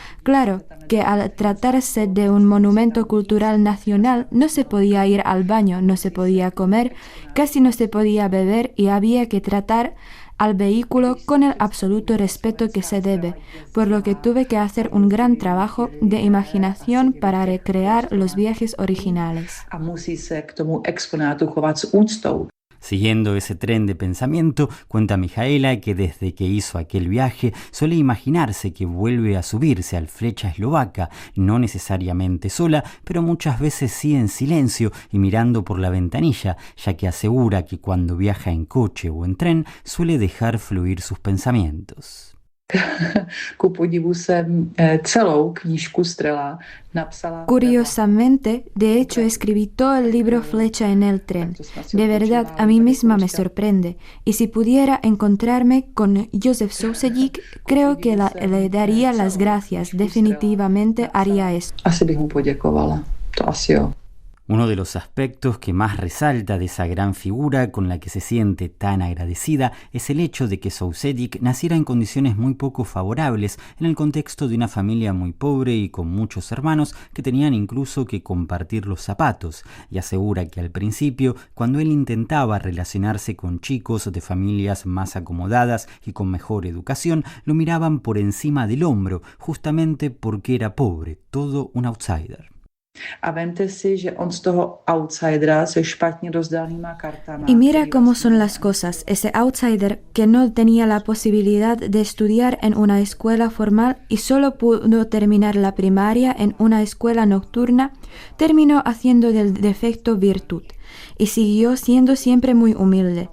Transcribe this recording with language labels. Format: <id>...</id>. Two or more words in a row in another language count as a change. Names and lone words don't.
<es>Claro que al tratarse de un monumento cultural nacional no se podía ir al baño, no se podía comer, casi no se podía beber y había que tratar al vehículo con el absoluto respeto que se debe, por lo que tuve que hacer un gran trabajo de imaginación para recrear los viajes originales.</es> <cs>A musí se k tomu exponátu chovat s úctou.</cs> <es>Siguiendo ese tren de pensamiento, cuenta Mijaela que desde que hizo aquel viaje suele imaginarse que vuelve a subirse al Flecha Eslovaca, no necesariamente sola, pero muchas veces sí en silencio y mirando por la ventanilla, ya que asegura que cuando viaja en coche o en tren suele dejar fluir sus pensamientos.</es> <cs>Ku podivu jsem celou knížku Strela napsala.</cs> <es>Curiosamente, de hecho escribí todo el libro Flecha en el tren. De verdad, a mí misma me sorprende. Y si pudiera encontrarme con Josef Sousedík, creo que le daría las gracias. Definitivamente haría esto.</es> <cs>Asi bych mu poděkovala. To asi jo.</cs> <es>Uno de los aspectos que más resalta de esa gran figura con la que se siente tan agradecida es el hecho de que Sousedík naciera en condiciones muy poco favorables en el contexto de una familia muy pobre y con muchos hermanos que tenían incluso que compartir los zapatos, y asegura que al principio, cuando él intentaba relacionarse con chicos de familias más acomodadas y con mejor educación, lo miraban por encima del hombro, justamente porque era pobre, todo un outsider.</es> <cs>A vemte si, že on z toho outsidera se špatně rozdanýma kartama.</cs> <es>Y mira cómo son las cosas. Ese outsider que no tenía la posibilidad de estudiar en una escuela formal y solo pudo terminar la primaria en una escuela nocturna, terminó haciendo del defecto virtud y siguió siendo siempre muy humilde.</es>